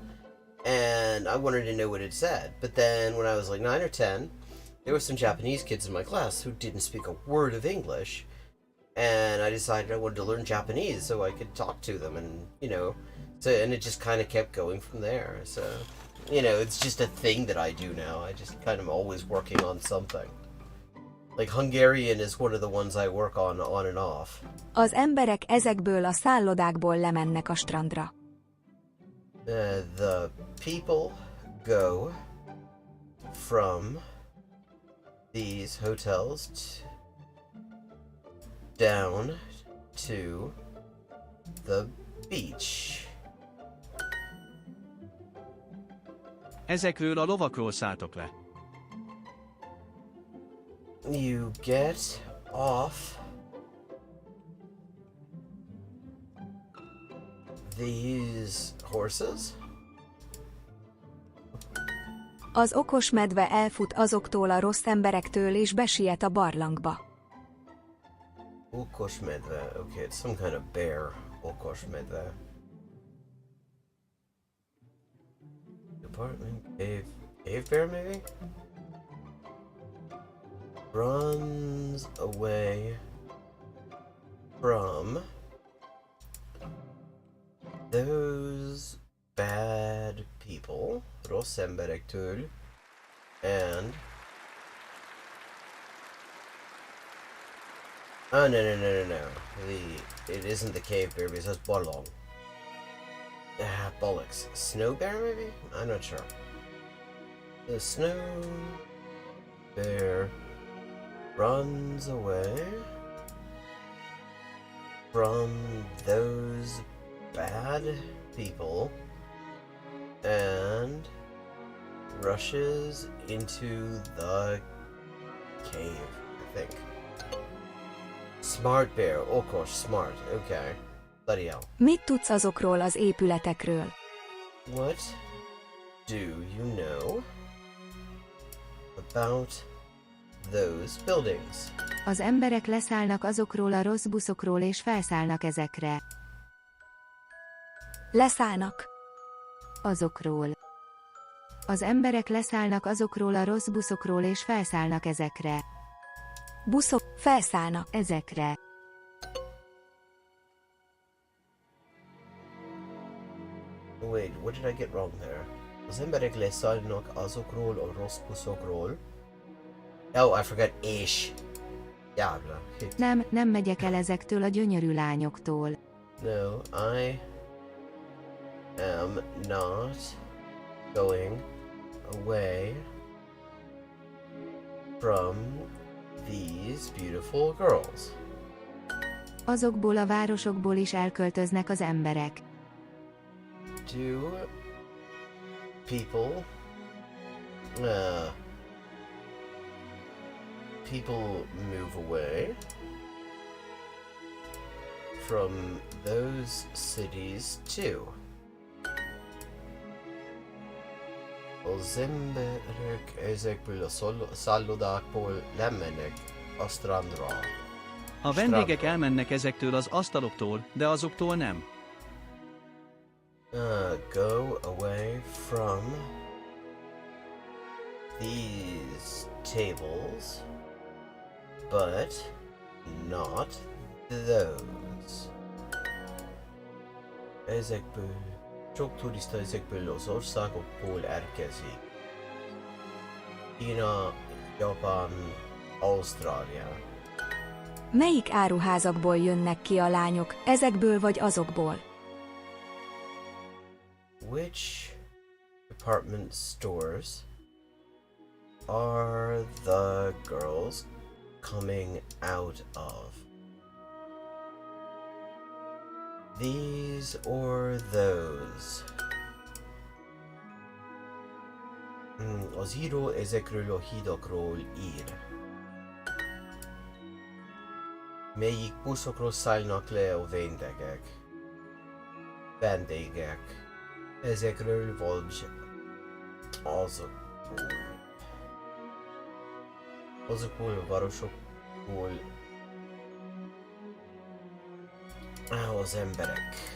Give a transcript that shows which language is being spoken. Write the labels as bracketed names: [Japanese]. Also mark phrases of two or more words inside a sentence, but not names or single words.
[English] And I wanted to know what it said. But then when I was like 9 or 10, there were some Japanese kids in my class who didn't speak a word of English, and I decided I wanted to learn Japanese so I could talk to them, and and it just kind of kept going from there. So, it's just a thing that I do now. I just kind of always working on something. Like Hungarian is one of the ones I work on and off. [Hungarian] Az emberek ezekből a szállodákból lemennek a strandra. [English] The people go from these hotels down to the beach. [Hungarian] Ezekről a lovakról szálltok le. [English] You get off these horses. [Hungarian] Az okos medve elfut azoktól a rossz emberektől és besiet a barlangba. Okos medve. [English] Okay, it's some kind of bear. [Hungarian] Okos medve. [English] Department cave bear maybe? Runs away from those bad people, [Hungarian] rossz emberektől, [English] and oh no. It isn't the cave bear because that's barlong. Bollocks. Snow bear maybe? I'm not sure. The snow bear runs away from those bad people and rushes into the cave, I think. Smart bear. Oh gosh, smart. Okay. Bloody hell. [Hungarian] Mit tudsz azokról az épületekről? [English] What do you know about those buildings? [Hungarian] Az emberek leszállnak azokról a rossz buszokról és felszállnak ezekre. Leszállnak. Azokról. Az emberek leszállnak azokról a rossz buszokról és felszállnak ezekre. Buszok felszállnak ezekre. [English] Wait, what did I get wrong there? [Hungarian] Az emberek leszállnak azokról a rossz buszokról. [English] Oh, I forgot és. Diablo. [Hungarian] Nem megyek el ezektől a gyönyörű lányoktól. [English] No, I am not going away from these beautiful girls. [Hungarian] Azokból a városokból is elköltöznek az emberek. [English] Do people move away from those cities too? [Hungarian] Az emberek ezekből a szállodákból lemennek a strandra. A vendégek elmennek ezektől az asztaloktól, de azoktól nem. [English] Go away from these tables, but not those. [Hungarian] Sok turista ezekből az országokból érkezik. Kína, Japán, Ausztrália. Melyik áruházakból jönnek ki a lányok, ezekből vagy azokból? [English] Which department stores are the girls coming out of? These or those? [Hungarian] Az író ezekről a hídakról ír. Melyik buszokról szállnak le a vendégek? Ezekről vagy azokból a városokból az emberek.